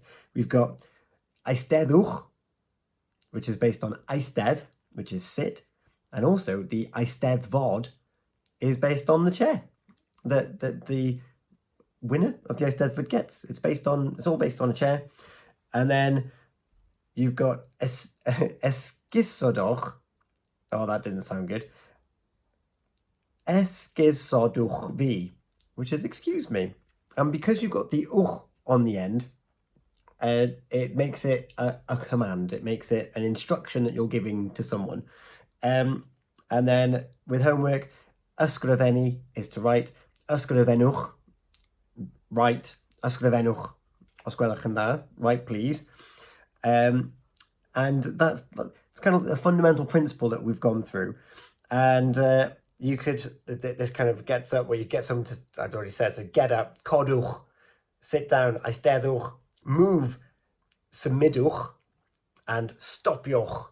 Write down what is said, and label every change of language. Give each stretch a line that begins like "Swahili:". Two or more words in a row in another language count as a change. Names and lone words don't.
English: We've got eisteddwch, which is based on eistedd, which is sit, and also the eisteddfod is based on the chair that the winner of the Eisteddfod gets. It's all based on a chair. And then you've got esgusodwch. Oh, that didn't sound good.
Welsh: Esgusodwch fi,
English: which is excuse me. And because you've got the uch on the end, it makes it a command. It makes it an instruction that you're giving to someone. And then with homework, ysgrifennu is to write.
Welsh: Ysgrifennwch, write. Ysgrifennwch, os gwelwch yn dda,
English: write please. And that's kind of the fundamental principle that we've gone through. And you could, this kind of gets up where you get someone to, I've already said, so get up, codwch, sit down, eisteddwch, move, symudwch, and stopioch.